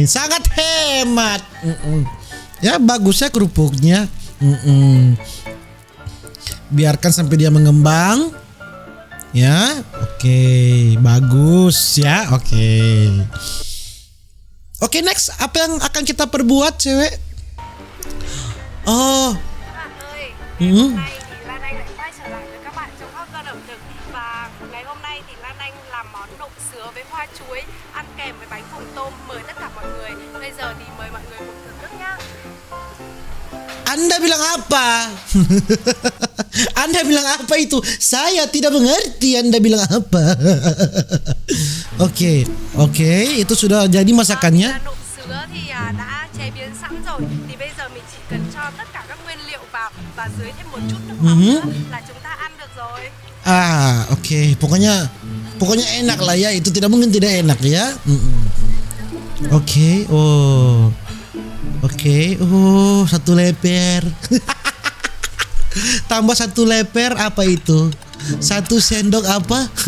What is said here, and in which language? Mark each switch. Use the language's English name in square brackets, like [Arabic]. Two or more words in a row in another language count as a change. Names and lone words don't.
[Indonesian] Sangat hemat. Ya bagus ya kerupuknya. Biarkan sampai dia mengembang. Ya, oke, bagus ya, oke. Oke, next apa yang akan kita perbuat, cewek? Oh. [Vietnamese] Bạn ơi, ngày hôm nay thì Lan Anh lại quay trở lại với các bạn trong [English] hot girl [Vietnamese] ẩm thực. Và ngày hôm nay thì Lan Anh làm món nộm sứa với hoa chuối ăn kèm với bánh phồng tôm, mời tất cả mọi người. Bây giờ thì mời mọi người cùng thưởng thức nhá. [Indonesian] Anda bilang apa? Anda bilang apa itu? Saya tidak mengerti Anda bilang apa. Oke, itu sudah jadi masakannya. [Vietnamese] Nộm sứa thì đã chế biến sẵn rồi. Thì bây giờ mình chỉ cần cho tất cả các nguyên liệu vào và dưới thêm một chút nước mắm nữa là chúng ta ăn được rồi. [Indonesian] Oke. Pokoknya enak lah ya. Itu tidak mungkin tidak enak ya. Oke. Satu leper. Tambah satu leper apa itu? Satu sendok apa?